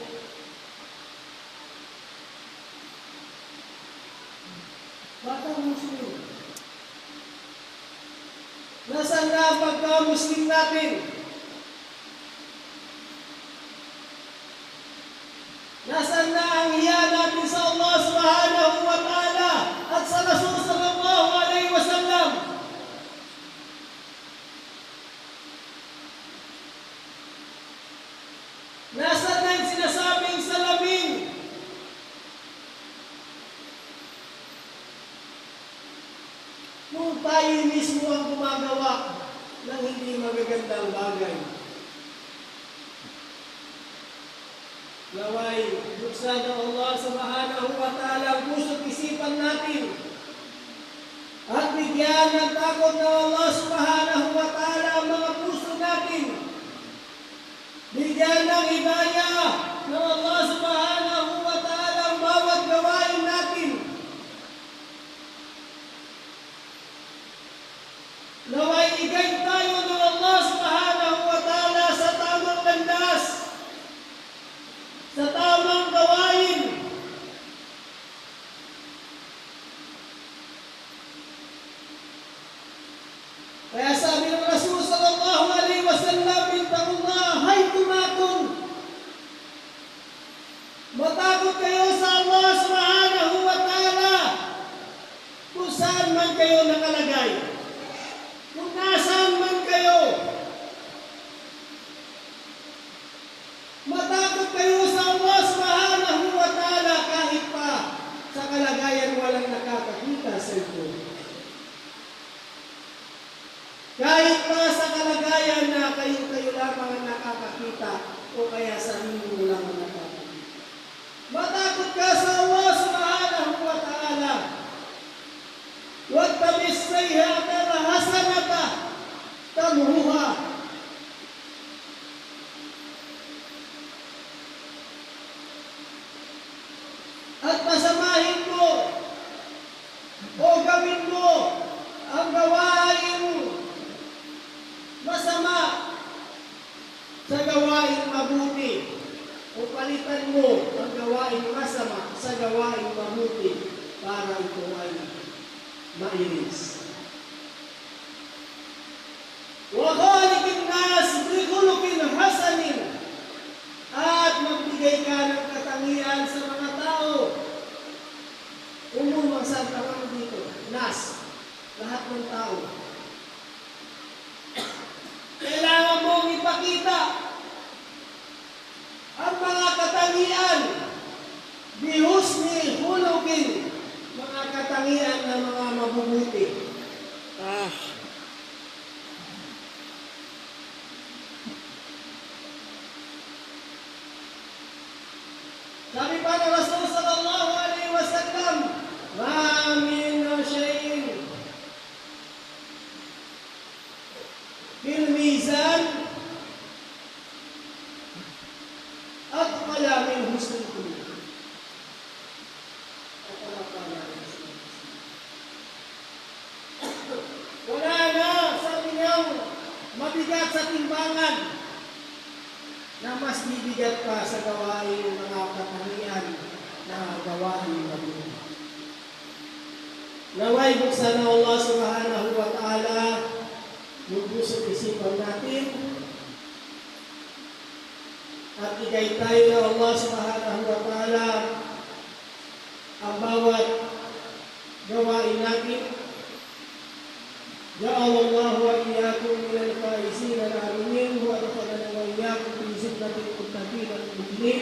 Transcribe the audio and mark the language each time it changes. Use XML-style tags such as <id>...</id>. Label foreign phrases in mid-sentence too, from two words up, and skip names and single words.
<tl>Bata Muslim. Nasaan na ang pagka-Muslim natin? Nasaan na ang hiya natin sa Allah</tl> <ar>سبحانه وتعالى</ar> <tl>at sa Rasul</tl> <ar>صلى الله عليه وسلم?</ar> <tl>Nasaan na yung sinasabing salamin? Kung tayo mismo ang gumagawa ng hindi magagandang bagay, naway buksan ng Allah</tl> <ar>سبحانه وتعالى</ar> <tl>ang puso't isipan natin at bigyan ng takot ng Allah</tl> <ar>سبحانه وتعالى</ar> <tl>ang mga puso natin. Bigyan ng hidayah ng Allah</tl> <ar>سبحانه وتعالى</ar> <tl>ang bawat gawain natin. Naway i-guide tayo ng Allah</tl> <ar>سبحانه وتعالى</ar> <tl>sa tamang landas, sa tamang gawain. Kaya sabi ng Rasul</tl> <ar>صلى الله عليه وسلم, "اتقوا الله حيثما كنتم."</ar> <tl>Matakot kayo sa Allah</tl> <ar>سبحانه وتعالى</ar> <tl>kung saan man kayo nakalagay, kung nasaan man kayo. Matakot kayo sa Allah</tl> <ar>سبحانه وتعالى</ar> <tl>kahit pa sa kalagayan walang nakakakita sa inyo. Kahit pa sa kalagayan na kayo lamang ang nakakakita o kaya sarili mo lang ang nakakakita. Matakot ka sa Allah</tl> <ar>سبحانه وتعالى. وأتبع السيئة الحسنة تمحها.</ar> <tl>At pasamahin mo o gawin mo ang gawain masama sa gawain mabuti, o palitan mo ang gawain masama sa gawain mabuti para ito ay mailis.</tl> <ar>وخالق الناس بخلق حسن,</ar> <tl>at magbigay ka ng katangian sa mga tao. Umumang sa tawag dito, nas, lahat ng tao. Kailangan mong ang mga katangian, bihusni hulugin, mga katangian ng mga mabubuti. Sabi pa ng Rasul</tl> <ar>صلى الله عليه وسلم, ما من شيء في الميزان أثقل من حسن الخلق.</ar> <tl>Wala na, sabi niya, mabigat sa timbangan na mas bibigat pa sa gawain mga katangian na gawain mabuti. Naway buksan na Allah</tl> <ar>سبحانه وتعالى</ar> <tl>yung puso't isipan natin at ikay tayo na Allah</tl> <ar>سبحانه وتعالى</ar> <tl>ang bawat gawain natin.</tl> <ar>جعل الله وإياكم من الفائزين العالمين وأدخلنا وإياكم في زمرة المتقين المؤمنين.</ar>